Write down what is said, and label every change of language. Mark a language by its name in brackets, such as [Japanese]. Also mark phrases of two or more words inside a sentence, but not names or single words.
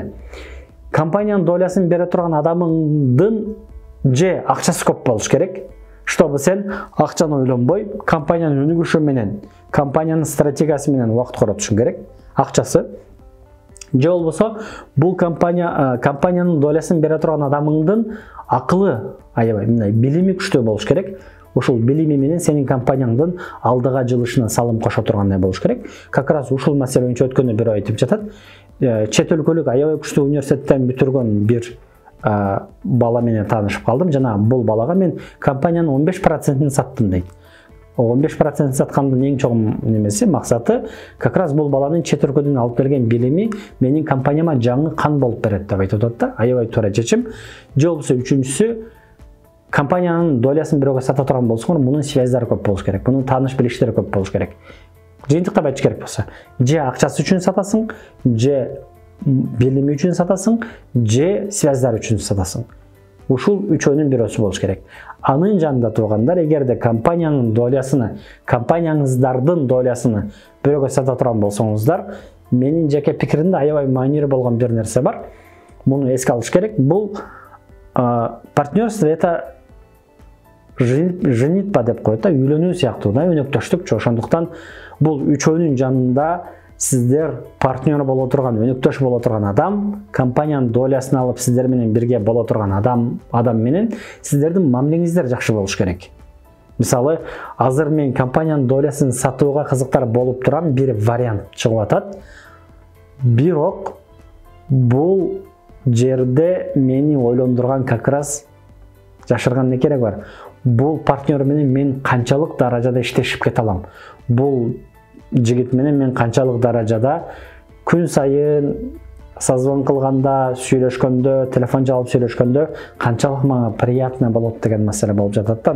[Kyrgyz] Компаниянын долясын бере турган адамыңдын же акчасы көп болуш керек, чтобы сен акчаны ойлонбой, компаниянын өнүгүшү менен, компаниянын стратегиясы менен убакыт коротушуң керек. Акчасы. Же болбосо, бул компаниянын долясын бере турган адамыңдын акылы, аябай билими күчтүү болуш керек. Ушул билими менен сенин компанияңдын алдыга жылышына салым кошо тургандай болуш керек. [Russian] Как раз [Kyrgyz] ушул маселе боюнча өткөндө бирөө айтып жатат. Чет өлкөлүк аябай күчтүү университеттен бүтүргөн бир бала менен таанышып калдым. Жана бул балага мен компаниянын 15%-ин саттым дейт. 15% саткандын эң чоң немеси, максаты, [Russian] как раз [Kyrgyz] бул баланын чет өлкөдөн алып келген билими менин компанияма жаңы кан болуп берет деп айтып атат да. Аябай туура чечим. Же болбосо үчүнчүсү, компаниянын долясын бирөөгө сата турган болсоңор, мунун связьдары көп болуш керек. Мунун тааныш билиштери көп болуш керек. Жыйынтыктап айтыш керек болсо, же акчасы үчүн сатасың, же билими үчүн сатасың, же связьдар үчүн сатасың. Ушул үчөөнүн бирөөсү болуш керек. Анын жанында тургандар, эгерде компаниянын долясыны, компанияңыздардын долясыны бирөөгө сата турган болсоңуздар, менин жеке пикиримде аябай маанилүү болгон бир нерсе бар. Муну эске алыш керек. Бул [Russian] партнерство это женитьба [Kyrgyz] деп коет да, үйлөнүү сыяктуу да, өнөктөштүк. Ошондуктан бул үчөөнүн жанында сиздер партнер боло турган, өнөктөш боло турган адам, компаниянын долясын алып сиздер менен бирге боло турган адам менен сиздердин мамилеңиздер жакшы болуш керек. Мисалы, азыр мен компаниянын долясын сатууга кызыктар болуп турам, бир вариант чыгып атат. Бирок бул жерде мени ойлондурган [Russian] как раз [Kyrgyz] жашырган не керек бар. Бул партнер менен мен канчалык даражада иштешип кете алам? Бул жигит менен мен канчалык даражада күн сайын созвон кылганда, сүйлөшкөндө, телефон жалып сүйлөшкөндө канчалык мага приятно болот деген маселе болуп жатат да.